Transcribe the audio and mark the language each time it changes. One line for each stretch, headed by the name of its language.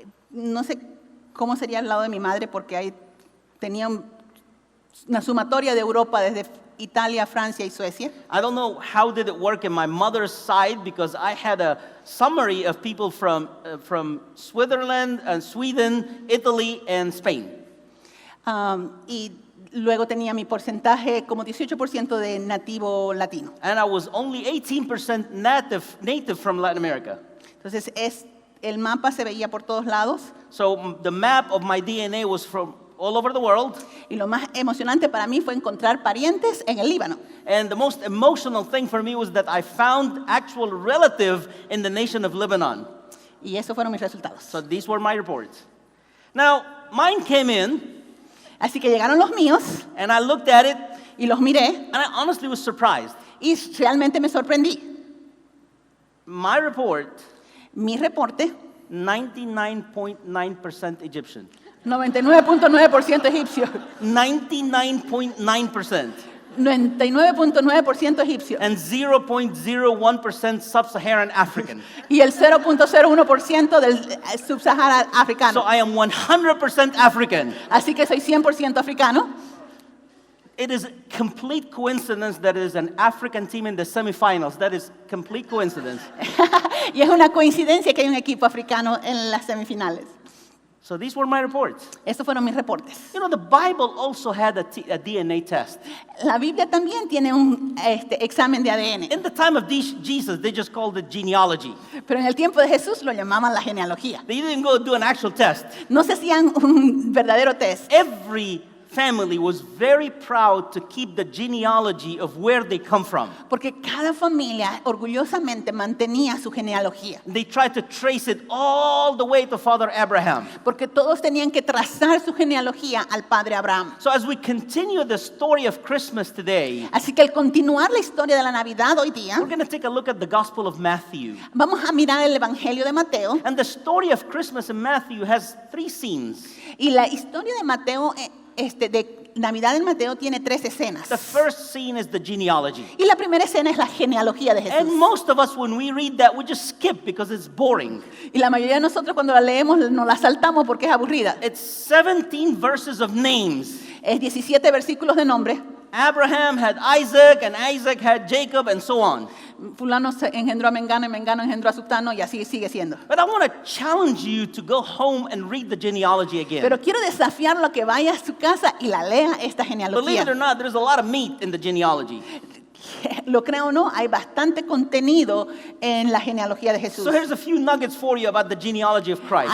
Spanish: No sé cómo sería el lado de mi madre porque ahí tenía una sumatoria de Europa desde Italia, Francia y Suecia.
English: I don't know how did it work in my mother's side because I had a summary of people from Switzerland and Sweden, Italy, and Spain.
Spanish: Y luego tenía mi porcentaje como 18% de nativo latino.
English: And I was only 18% native from Latin America.
Spanish: Entonces, el mapa se veía por todos lados.
English: So the map of my DNA was from all over the world.
Spanish: Y lo más emocionante para mí fue encontrar parientes en el Líbano.
English: And the most emotional thing for me was that I found actual relative in the nation of Lebanon.
Spanish: Y esos fueron mis resultados.
English: So these were my reports. Now, mine came in,
Spanish: Así que llegaron los míos
English: and I looked at it,
Spanish: y los miré
English: and I honestly was surprised.
Spanish: y realmente me sorprendí.
English: My report,
Spanish: Mi reporte,
English: 99.9% Egyptian.
Spanish: 99.9% egipcio.
English: 99.9%.
Spanish: 99.9% egipcio.
English: And 0.01% sub-Saharan African.
Spanish: Y el 0.01% del subsahara africano.
English: So I am 100% African.
Spanish: Así que soy 100% africano.
English: It is complete coincidence that it is an African team in the semifinals. That is complete coincidence.
Spanish: Y es una coincidencia que hay un equipo africano en las semifinales.
English: So these were my reports.
Spanish: Estos fueron mis reportes.
English: You know, the Bible also had a DNA test.
Spanish: La Biblia también tiene un examen de ADN.
English: In the time of Jesus, they just called it genealogy.
Spanish: Pero en el tiempo de Jesús lo llamaban la genealogía.
English: They didn't go do an actual test.
Spanish: No se hacían un verdadero test.
English: Every family was very proud to keep the genealogy of where they come from.
Spanish: Porque cada familia orgullosamente mantenía su genealogía.
English: They tried to trace it all the way to Father Abraham.
Spanish: Porque todos tenían que trazar su genealogía al padre Abraham.
English: So as we continue the story of Christmas today,
Spanish: Así que al continuar la historia de la Navidad hoy día,
English: we're going to take a look at the Gospel of Matthew.
Spanish: vamos a mirar el Evangelio de Mateo.
English: And the story of Christmas in Matthew has 3 scenes.
Spanish: Y la historia de Mateo, de Navidad en Mateo tiene 3 escenas.
English: The first scene is the genealogy.
Spanish: Y la primera escena es la genealogía de
English: And
Spanish: Jesús.
English: most of us, when we read that, we just skip because it's boring.
Spanish: Y la mayoría de nosotros cuando la leemos nos la saltamos porque es aburrida.
English: It's 17 verses of names.
Spanish: Es 17 versículos de nombre.
English: Abraham had Isaac, and Isaac had Jacob, and so on.
Spanish: Fulano se engendró a Mengano y Mengano engendró a Sutano y así sigue siendo.
English: But I want to challenge you to go home and read the genealogy again.
Spanish: Pero quiero desafiarlo a que vaya a su casa y la lea esta
English: Believe it or
Spanish: genealogía.
English: not, there's a lot of meat in the genealogy.
Spanish: Lo creo o no, hay bastante contenido en la genealogía de Jesús.
English: So here's a few nuggets for you about the genealogy of Christ.